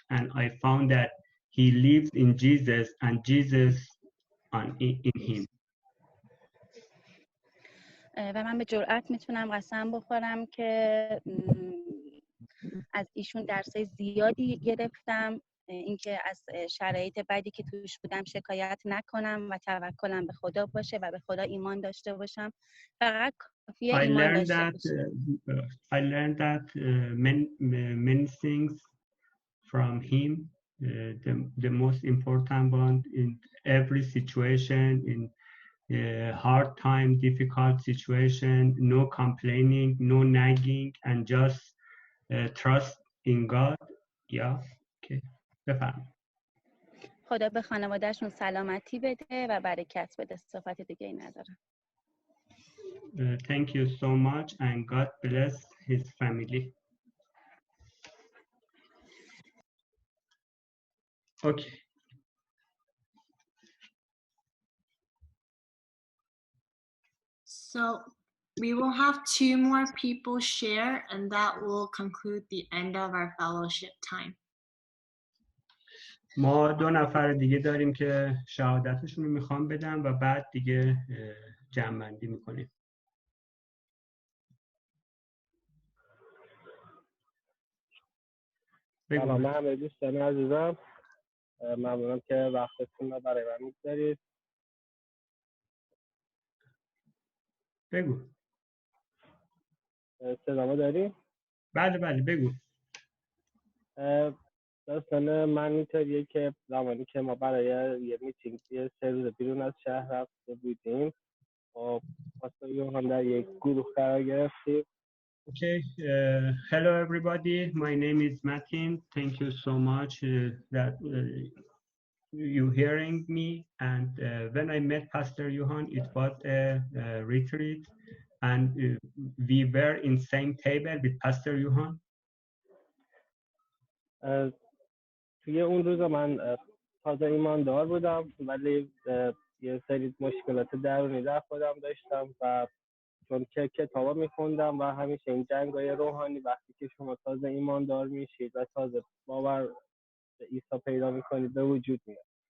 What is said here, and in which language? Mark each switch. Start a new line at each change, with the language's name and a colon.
English: And I found that he lives in Jesus and Jesus in him.
Persian: و من به جرئت میتونم قسم بخورم که از ایشون درسای زیادی گرفتم، اینکه از شرایط بدی که توش بودم شکایت نکنم و توکلم به خدا باشه و به خدا ایمان داشته باشم. فقط کافیه ایمان داشته باشم.
English: I learned that many things from him. The most important one in every situation, in hard time, difficult situation, no complaining, no nagging, and just trust in God. Yeah. Okay.
Persian: بفهم. خدا به خانوادهشون سلامتی بده و برکت بده. صحبت دیگه ای ندارم.
English: Thank you so much and God bless his family. Okay. So we will have 2 more people share, and that will conclude the end of our fellowship time.
Persian: ما 2 نفر دیگه داریم که شهادتشون رو میخوام بدم و بعد دیگه جمع‌بندی میکنیم. سلام همه دوستان عزیزم، ممنونم که وقتتون رو برای من می‌گذارید. بگو. صدامو داری؟ بله بگو. داستان من اینطوریه که زمانی که ما برای یه میتینگ 3 روز بیرون از شهر رفته بودیم و پاسtor یوحان در یک گروه قرار گرفتیم.
English: Okay, hello everybody. My name is Martin. Thank you so much that you hearing me. And when I met Pastor Johan, it was a retreat, and we were in same table with Pastor Johan.
Persian: توی اون روز من تازه ایماندار بودم، ولی یه سری مشکلات درونی در خودم داشتم و چون که کتابا میخوندم و همیشه این جنگای روحانی وقتی که شما تازه ایماندار میشید و تازه باور به عیسی پیدا میکنید به وجود میاد.